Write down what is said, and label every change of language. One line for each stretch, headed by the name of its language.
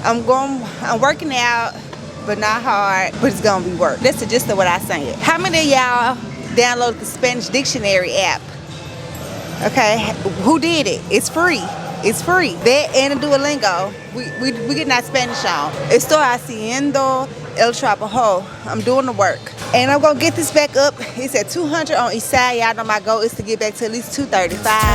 English: I'm working out, but not hard, but it's gonna be work. That's the gist of what I said. How many of y'all downloaded the Spanish dictionary app? Okay, who did it? It's free. That and Duolingo. We getting our Spanish on.
Spanish: Estoy haciendo el trabajo.
English: I'm doing the work. And I'm gonna get this back up. It's at 200 on each side. Y'all know my goal is to get back to at least 235.